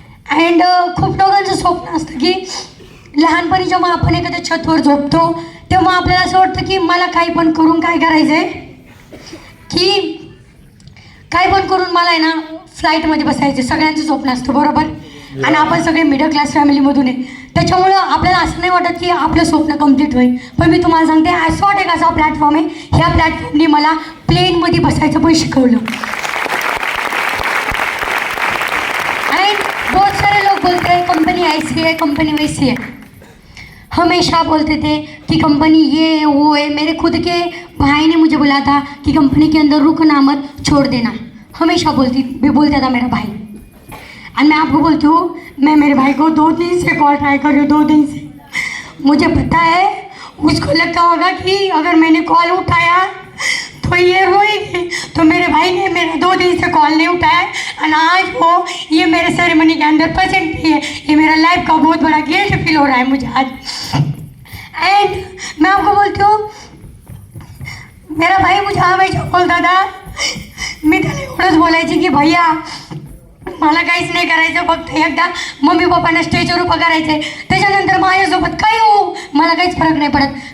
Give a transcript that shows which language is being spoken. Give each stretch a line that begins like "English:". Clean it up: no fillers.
Marathi: And खूप लोकांचं स्वप्न असतं की लहानपणी जेव्हा आपण एखाद्या छतवर झोपतो तेव्हा आपल्याला असं वाटतं की मला काही पण करून काय करायचं आहे, की काय पण करून मला आहे ना फ्लाईटमध्ये बसायचं. सगळ्यांचं स्वप्न असतं बरोबर. आणि आपण सगळे मिडल क्लास फॅमिलीमधून आहे, त्याच्यामुळं आपल्याला असं नाही वाटत की आपलं स्वप्न कम्प्लीट होईल. पण मी तुम्हाला सांगते ॲसॉट एक असा प्लॅटफॉर्म आहे, ह्या प्लॅटफॉर्मने मला प्लेनमध्ये बसायचं पण शिकवलं.
Hindi: आणि बहुत सारे लोग बोलते हैं कंपनी ऐसी है, कंपनी वैसी है, हमेशा बोलते थे कि कंपनी ये है वो है. मेरे खुद के भाई ने मुझे बोला था कि कंपनी के अंदर रुकना मत, छोड़ देना. हमेशा बोलता था मेरा भाई. और मैं आपको बोलती हूँ, मैं मेरे भाई को 2 दिन से कॉल ट्राई कर रही हूँ, 2 दिन से. मुझे पता है उसको लगता होगा कि अगर मैंने कॉल उठाया तो ये रोएगी, तो मेरे भाई ने मेरा 2 दिन से कॉल नहीं उठाया. और आज वो ये मेरे सेरेमनी के अंदर प्रेजेंट भी है. ये मेरा लाइफ का बहुत बड़ा गिल्ट फील हो रहा है मुझे आज. एंड मैं आपको बोलती हूँ, मेरा भाई मुझे हमेशा बोलता था,
Marathi: मी त्याला एवढंच बोलायची की भैया मला काहीच नाही करायचं, फक्त एकदा मम्मी पप्पांना स्टेजवर उभं करायचं आहे, त्याच्यानंतर माझ्यासोबत काही हो मला काहीच फरक नाही पडत.